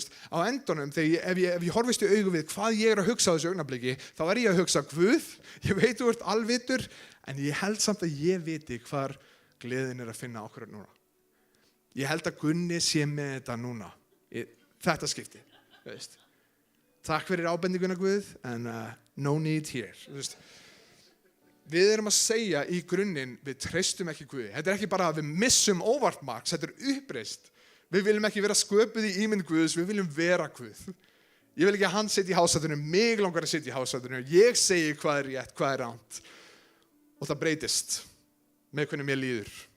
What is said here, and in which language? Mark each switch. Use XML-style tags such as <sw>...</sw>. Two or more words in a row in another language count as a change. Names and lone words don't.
<is>Á endanum, ef ég horfist í augu við hvað ég er að hugsa á þessu augnabliki, þá er ég að hugsa Guð, ég veit þú ert alvitur, en ég held samt að ég viti hvar gleðin er að finna okkur núna. Ég held að Gunni sé með þetta núna. Þetta skipti. Takk fyrir ábendinguna Guð, en</is> <en>no need here.</en> <is>Við erum að segja í grunninn, við treystum ekki Guði. Þetta er ekki bara að við missum óvart marks, þetta er uppreist. Við viljum ekki vera sköpuð í ímynd Guðs, við viljum vera Guð. Ég vil ekki að hann sitja í hásætinu, mig langar að sitja í hásætinu. Ég segi hvað er rétt, hvað er rangt. Og það breytist með hvernig mér líður.</is>